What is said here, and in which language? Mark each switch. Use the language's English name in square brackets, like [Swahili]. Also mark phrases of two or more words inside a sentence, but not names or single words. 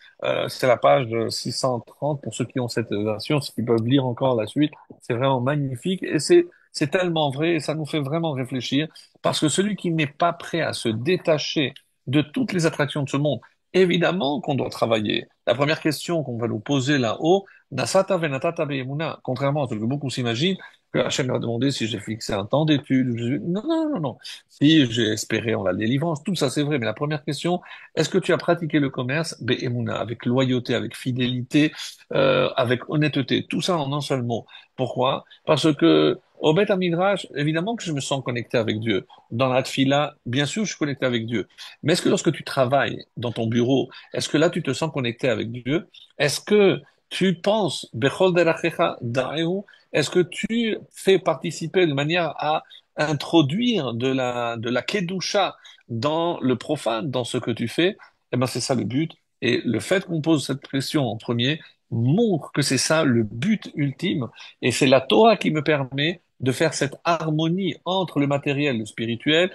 [French] C'est la page 630 pour ceux qui ont cette version, ceux qui peuvent lire encore la suite. C'est vraiment magnifique et c'est tellement vrai et ça nous fait vraiment réfléchir parce que celui qui n'est pas prêt à se détacher de toutes les attractions de ce monde, évidemment qu'on doit travailler. La première question qu'on va nous poser là-haut, [Hebrew] נשאת ונתת באמונה, [French] contrairement à ce que beaucoup s'imaginent, que Hachem leur a demandé si j'ai fixé un temps d'étude. Non, non, non, non. Si j'ai espéré en la délivrance, tout ça c'est vrai. Mais la première question, est-ce que tu as pratiqué le commerce, Be'emouna, avec loyauté, avec fidélité, avec honnêteté, tout ça en un seul mot. Pourquoi? Parce que au Beth Midrash, évidemment que je me sens connecté avec Dieu. Dans la Tfila, bien sûr, je suis connecté avec Dieu. Mais est-ce que lorsque tu travailles dans ton bureau, est-ce que là tu te sens connecté avec Dieu? Est-ce que tu penses, [Hebrew] בכל דרכיך דעהו, [French] est-ce que tu fais participer de manière à introduire de la kedusha dans le profane, dans ce que tu fais? Eh ben, c'est ça le but. Et le fait qu'on pose cette question en premier montre que c'est ça le but ultime. Et c'est la Torah qui me permet de faire cette harmonie entre le matériel et le spirituel.